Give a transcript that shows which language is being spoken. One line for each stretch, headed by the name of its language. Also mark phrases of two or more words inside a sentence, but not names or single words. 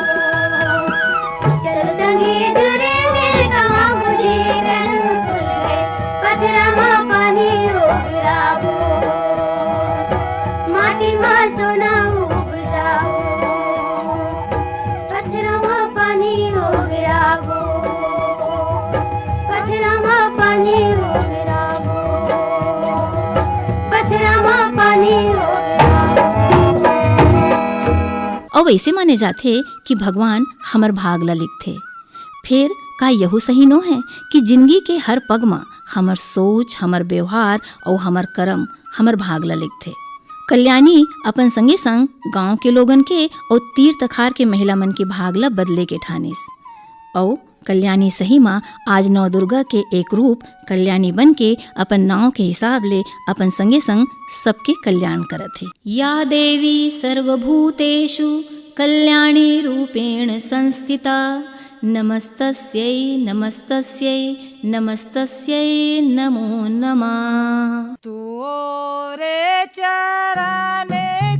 Chhattisgarhi: चल संगी दूरे मेरे कमा बुझी गर्म खुल गए, पथरा माँ पानी हो गिराबो, माटी माँ सोना उग जाओ, पथरा माँ पानी हो गिराबो, पथरा माँ पानी हो गिराबो, पथरा माँ पानी हो गिराबो। और वैसे माने जाथे कि भगवान हमर भाग ला लिखथे। फिर का यहू सही नो है कि जिंदगी के हर पग में हमर सोच, हमर व्यवहार और हमर कर्म हमर भाग ला लिखथे। कल्याणी अपन संगे संग गांव के लोगन के और तीर तखार के महिला मन के भाग ला बदले के ठानिस। और कल्याणी सही माँ आज नौ दुर्गा के एक रूप कल्याणी बन के अपन नाव के हिसाब ले अपन संगे संग सबके कल्याण करत है।
Sanskrit: या देवी सर्वभूतेषु कल्याणी रूपेण संस्थिता, नमस्तस्यै नमस्तस्यै नमस्तस्यै नमो नमः।
Chhattisgarhi: तोरे चरणे